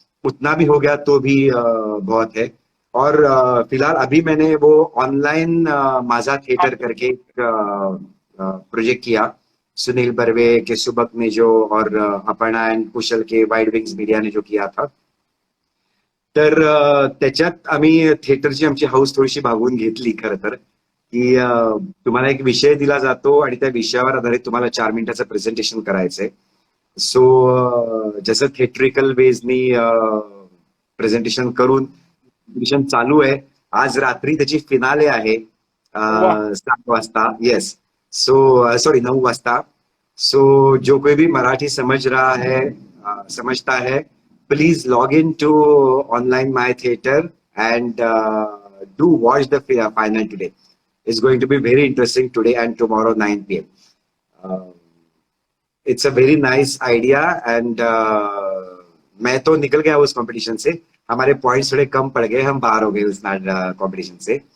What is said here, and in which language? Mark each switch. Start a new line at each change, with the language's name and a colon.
Hindi: उतना भी हो गया तो भी बहुत है. और फिलहाल अभी मैंने वो ऑनलाइन माझा थिएटर करके एक प्रोजेक्ट किया. सुनील बर्वे के सुबक ने जो, और अपर्णा एंड कुशल के वाइड विंग्स मीडिया ने जो किया था.
Marathi: तर त्याच्यात आम्ही थिएटरची आमची हाऊस थोडीशी भागवून घेतली खरं तर. की तुम्हाला एक विषय दिला जातो आणि त्या विषयावर आधारित तुम्हाला 4 मिनिटाचं प्रेझेंटेशन करायचंय. सो जसं थिएट्रिकल वेजनी प्रेझेंटेशन करून प्रेझेंटेशन चालू आहे. आज रात्री त्याची फिनाले आहे वा. 7 वाजता. येस. सो सॉरी 9 वाजता.
Hindi: सो जो कोई भी मराठी समझ रहा है, समझता है,
English: please log into online my theater and do watch the final today. It's going to be very interesting today and tomorrow 9 p.m. It's a very nice idea and
Hindi: मैं तो निकल गया उस कंपटीशन से. हमारे पॉइंट्स थोड़े कम पड़ गए, हम बाहर हो गए उस कंपटीशन से.